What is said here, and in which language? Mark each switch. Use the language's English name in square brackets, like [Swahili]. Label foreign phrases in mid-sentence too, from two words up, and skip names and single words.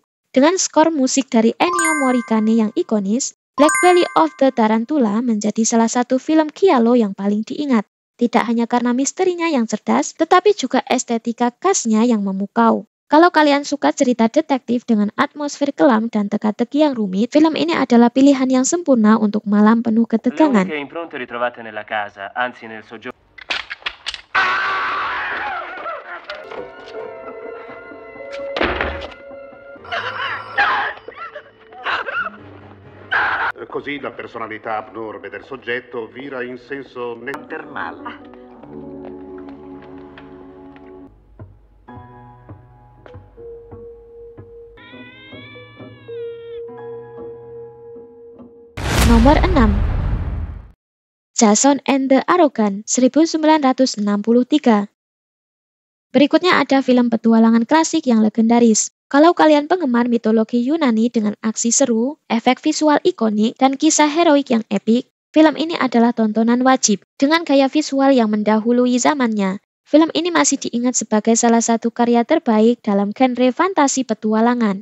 [Indonesian] Dengan skor musik dari Ennio Morricone yang ikonis, Black Belly of the Tarantula menjadi salah satu film giallo yang paling diingat. Tidak hanya karena misterinya yang cerdas, tetapi juga estetika khasnya yang memukau. Kalau kalian suka cerita detektif dengan atmosfer kelam dan teka-teki yang rumit, film ini adalah pilihan yang sempurna untuk malam penuh ketegangan. [Italian] Così la personalità abnorme del soggetto vira in senso nettermal. [Indonesian] Nomor 6. Jason and the Arrogant, 1963. Berikutnya ada film petualangan klasik yang legendaris. Kalau kalian penggemar mitologi Yunani dengan aksi seru, efek visual ikonik, dan kisah heroik yang epik, film ini adalah tontonan wajib. Dengan gaya visual yang mendahului zamannya, film ini masih diingat sebagai salah satu karya terbaik dalam genre fantasi petualangan.